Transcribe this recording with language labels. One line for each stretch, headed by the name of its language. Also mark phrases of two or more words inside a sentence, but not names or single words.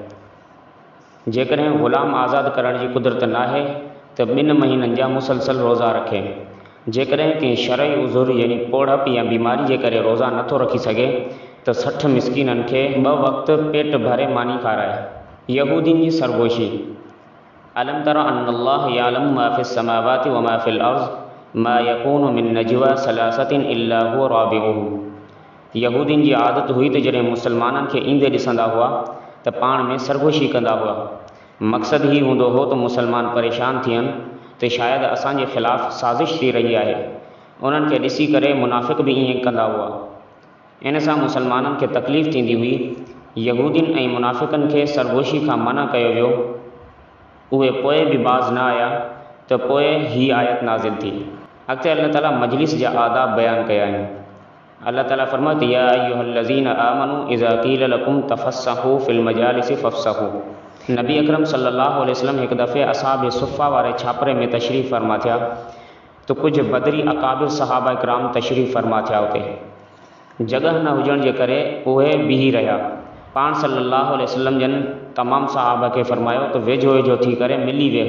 Sindhi: जेकॾहिं ग़ुलाम आज़ादु करण जी कुदरत नाहे त 2 महीननि जा मुसलसल रोज़ा रखे। जेकॾहिं कंहिं शरई उज़ुर यानी पोड़प या बीमारी जे करे रोज़ा नथो रखी सघे त 60 मिस्कीननि खे 2 वक़्त पेट भरे मानी खाराए। यहूदीन जी सरगोशी।
Arabic: ألم تر أن الله يعلم ما في السماوات وما في الأرض ما يكون من نجوى ثلاثة إلا هو رابعهم.
Sindhi: यहूदीन जी आदत हुई त जॾहिं मुसलमाननि खे ईंदे ॾिसंदा हुआ त पाण में सरगोशी कंदा हुआ। मक़सदु ही हूंदो हो त मुसलमान परेशान थियनि त शायदि असांजे ख़िलाफ़ु साज़िश थी रही आहे। उन्हनि खे ॾिसी करे मुनाफ़िक़ बि ईअं कंदा हुआ। इन सां मुसलमाननि खे तकलीफ़ थींदी हुई। यहूदीन ऐं मुनाफ़िक़नि खे सरगोशी खां मना कयो वियो। उहे पोइ बि बाज़ न आया त पोइ ही आयत नाज़िल थी। अॻिते अल्लाह ताला मजलिस जा आदाब बयानु कया आहिनि। अल्लाह ताला फरमाए त
Arabic: يا أيها الذين آمنوا إذا قيل لكم تفسحوا في المجالس فافسحوا.
Sindhi: नबी अकरम
Arabic: صلى الله عليه وسلم
Sindhi: हिकु दफ़े असहाब सुफ़ा वारे छापरे में तशरीफ़ फरमा थिया त कुझु बदरी अकाबिर सहाबा इकराम तशरीफ़ फरमा थिया। उते जॻह न हुजण जे करे उहे बीही रहिया। पाण
Arabic: صلى الله عليه وسلم
Sindhi: जन तमामु सहाबा खे फरमायो त वेझो वेझो थी करे मिली वेहो।